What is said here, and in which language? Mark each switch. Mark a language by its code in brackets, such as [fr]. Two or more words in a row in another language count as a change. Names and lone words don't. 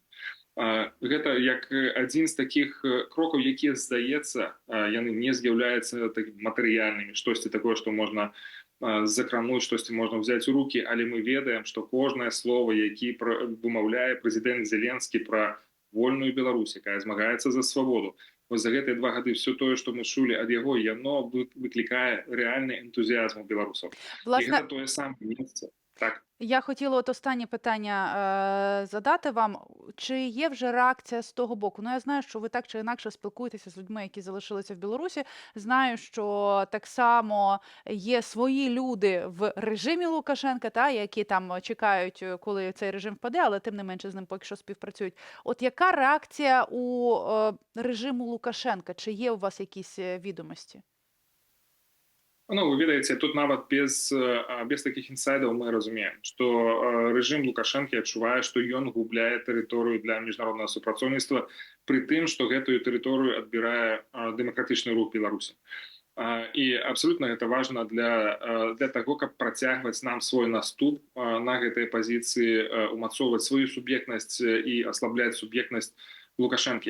[be] Гэта як адзін з такіх крокаў, якія, здаецца, яны не з'яўляюцца матэрыяльнымі, штосьці такое, што можна закрануць, штосьці можна ўзяць у рукі, але мы ведаем, што кожнае слово, які вымаўляе прэзідэнт Зеленскі пра вольную Беларусь, якая змагаецца за свабоду. Вось за гэтыя 2 гады все тое, што мы чулі ад яго, яно выклікае рэальны энтузіазм у беларусаў. [uk] І Власне, [be] гэта тое самае месца. [uk] Так. я хотіла от останнє питання задати вам. Чи є вже реакція з того боку? Ну, я знаю, що ви так чи інакше спілкуєтеся з людьми, які залишилися в Білорусі. Знаю, що так само є свої люди в режимі Лукашенка, та, які там чекають, коли цей режим впаде, але тим не менше з ним поки що співпрацюють. От яка реакція у режиму Лукашенка? Чи є у вас якісь відомості? [be] Ну, вы ведаеце, тут нават без такіх інсайдаў мы разумеем, што рэжым Лукашэнкі адчувае, што ён губляе тэрыторыю для міжнароднага супрацоўніцтва, пры тым, што гэтую тэрыторыю адбірае дэмакратычны рух Беларусі. І абсолютна гэта важна для таго, каб працягваць нам свой наступ на гэтай пазіцыі, умацоўваць сваю суб'ектнасць і аслабляць суб'ектнасць Лукашэнкі.